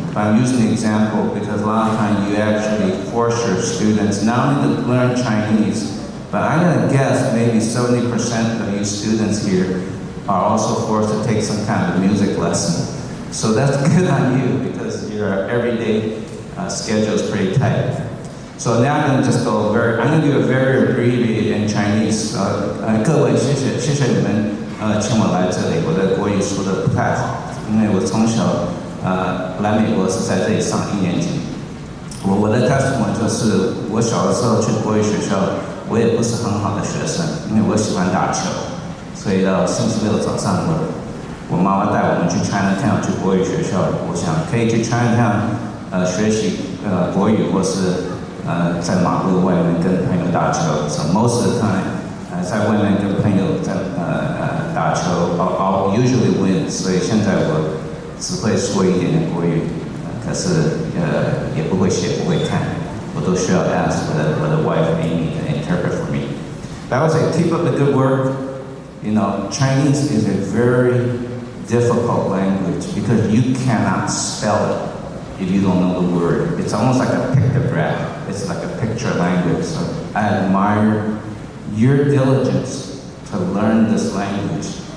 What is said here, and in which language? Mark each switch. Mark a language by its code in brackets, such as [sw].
[en] But I'm using the example because a lot of times you actually force your students not only to learn Chinese, but I'm going to guess maybe 70% of you students here are also forced to take some kind of music lesson. So that's good on you because your everyday schedule is pretty tight. So now I'm going to just go I'm going to do a very abbreviated in Chinese. [zh] 各位谢谢你们请我来这里，我的国语说的不太好，因为我从小来美国是在这里上1年级。我的 testimony 就是我小的时候去国语学校，我也不是很好的学生，因为我喜欢打球，所以到星期六早上我妈妈带我们去 Chinatown 去国语学校，我想可以去 Chinatown 学习国语，或是在马路外面跟朋友打球。 [en] So most of the time [zh] 在外面跟朋友在打球 [en] I'll usually win， [zh] 所以现在我只会说一点点国语，可是也不会写不会看，我都需要 ask 我的 [en] wife Amy to interpret for me. But I would say keep up the good work. You know, Chinese is a very difficult language because you cannot spell it if you don't know the word. It's almost like a pictograph. It's like a picture language. So I admire your diligence to learn this language.